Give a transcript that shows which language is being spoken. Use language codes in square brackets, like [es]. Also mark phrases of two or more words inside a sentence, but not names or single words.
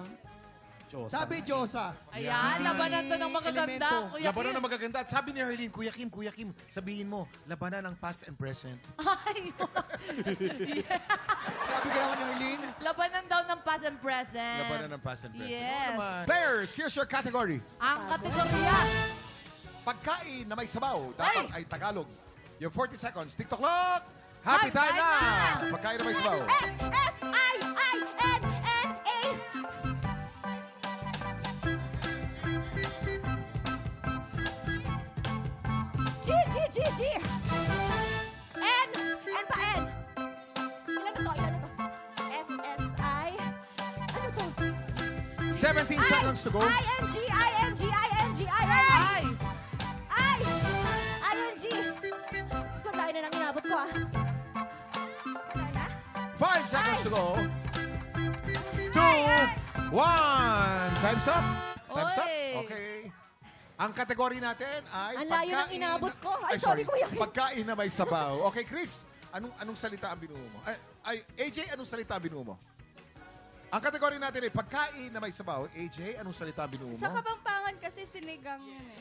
[tl] Sabi Diyosa. Ayan, labanan to ng magaganda. Elemento. Kuya Labanan Kim. na magaganda. At sabi ni Arlene, Kuya Kim, sabihin mo, labanan ng [en] past and present. [tl] Ay, Sabi ka naman ni Arlene. labanan daw ng [en] past and present. [tl] Labanan ng [en] past and present. [tl] Yes. Oo naman. [en] Players, here's your category. [tl] Ang kategorya. Pagkain na may sabaw, dapat ay Tagalog. [en] Yung 40 seconds. TikTok clock! Happy Happy time time [tl] na! Pagkain na may sabaw. S-S-I-I-N-N-A. G, G, G, G. N. N pa N. Ilan na to? S-S-I. Ano to? [en] 17 seconds to go. I-N-G, I-N-G, I-N-G, I-N-G. [tl] Ay! I. I-N-G. Diyos ko, tayo na nang inabot ko ah. Wala na? [en] 5 seconds to go. 2, 1. Time's up. Time's up. [tl] Oy. Okay. Ang kategory natin ay Ang layo ng inabot ko. Ay, sorry, Kuya Kim. Pagkain na may sabaw. Okay, Chris, anong salita ang binuo mo? AJ, anong salita ang binuo mo? Ang kategory natin ay pagkain na may sabaw. AJ, anong salita ang binuo mo? Sa Kapampangan kasi sinigang yun eh.